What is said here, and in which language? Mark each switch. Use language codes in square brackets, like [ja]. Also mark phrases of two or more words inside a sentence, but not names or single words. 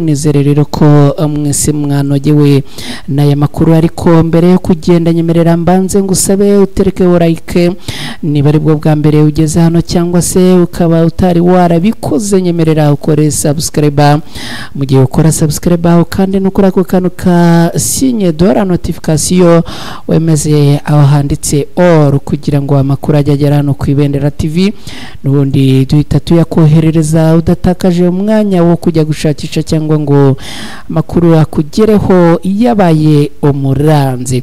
[rw] Nizere rero ko mwese mwanogewe n'aya makuru, ariko mbere yo kugenda nyemerera mbanze ngusabe utereke like niba ari bwo bwa mbere ugeze hano, cyangwa se ukaba utari warabikoze nyemerera ukore subscribe. Mu gihe ukora subscribe kandi nukora ko kanu ka [fr] signe de la notification [rw] wemeze aho handitse all kugira ngo amakuru ajye agera hano ku Ibendera TV, n'ubundi duhita tuyakoherereza udatakaje umwanya wo kujya gushakisha cyangwa ngo amakuru akugereho yabaye umuranzi.